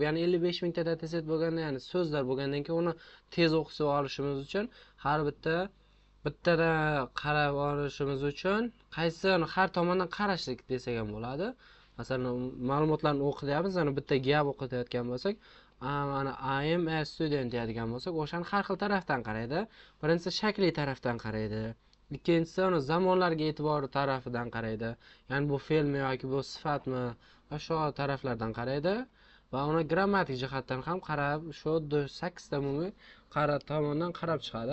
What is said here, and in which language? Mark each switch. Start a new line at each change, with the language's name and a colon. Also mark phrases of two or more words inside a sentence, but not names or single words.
Uzbek: Ya'ni 55 mingta dataset bo'lganda, ya'ni so'zlar bo'lgandan keyin uni tez o'qib olishimiz uchun har bittada qarab olishimiz uchun har tomondan qarashlik desak ham bo'ladi. Masalan, ma'lumotlarni o'qiyapmiz, ana bitta gap o'qitayotgan bo'lsak, mana
English: I am a student
Uzbek: deydigan bo'lsak, o'shani har xil tarafdan qaraydi. Birinchisi shakliy tarafdan qaraydi. Ikkinchisi uni zamonlarga e'tibori tarafidan qaraydi. Ya'ni bu fe'lmi yoki bu sifatmi, shu taraflardan qaraydi va uni grammatik jihatdan ham qarab, shu 8 ta umumiy tomondan qarab chiqadi.